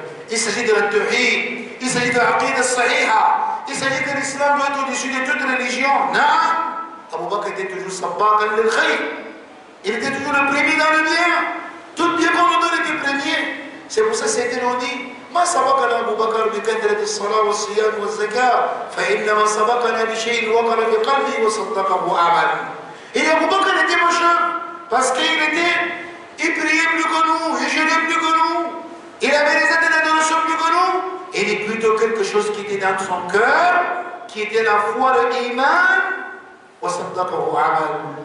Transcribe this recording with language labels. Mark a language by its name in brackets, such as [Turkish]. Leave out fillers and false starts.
[French] Il s'agit de la tawhid. Il s'agit de la aqida sahiha. Il s'agit que l'islam doit être au-dessus de toute religion. Non. Abu Bakr était toujours [Arabic] sabbaqan lil khayr. [French] Il était toujours le premier dans le bien. Tout bien qu'on nous donne était premier. C'est pour ça que c'était dit. [Arabic] ما سبقنا أبو بكر بكثرة الصلاة والصيام والزكاة فإنما سبقنا بشيء وقر في قلبه وصدقه عمل. [French] Et Abu Bakr était machin parce qu'il priait plus que nous, il jeûnait plus que nous, il avait les actes d'adoration plus que nous. Il est plutôt quelque chose qui était dans son cœur, qui était la foi, l'iman, [Arabic] وصدقه عمل.